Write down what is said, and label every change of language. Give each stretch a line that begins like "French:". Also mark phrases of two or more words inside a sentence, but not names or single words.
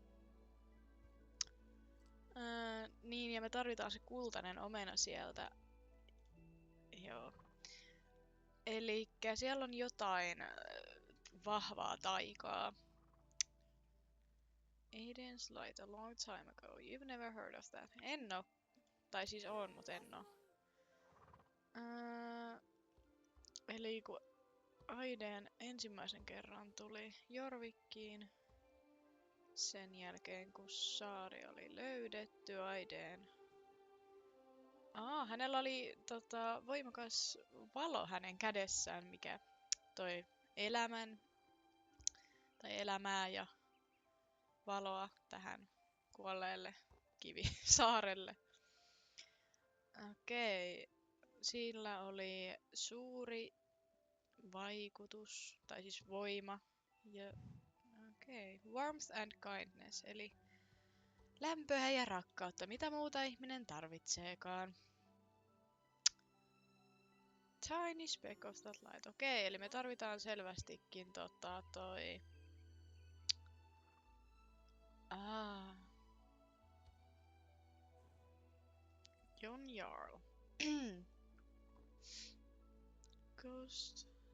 Finnish: Niin, ja me tarvitaan se kultainen omena sieltä. Joo. Elikkä siellä on jotain vahvaa taikaa.
English: Aiden's Light a long time ago. You've never heard of that.
Finnish: En oo. Tai siis on, mut en oo. Eli kun Aiden ensimmäisen kerran tuli Jorvikkiin, sen jälkeen kun saari oli löydetty, Aiden... hänellä oli voimakas valo hänen kädessään, mikä toi elämän tai elämää ja valoa tähän kuolleelle kivisaarelle. Okei, sillä oli suuri vaikutus, tai siis voima.
English: Ja warmth and kindness,
Finnish: eli lämpöä ja rakkautta, mitä muuta ihminen tarvitseekaan.
English: Tiny speck of that light.
Finnish: Okei, eli me tarvitaan selvästikin toi... Jon Jarl. Ghost.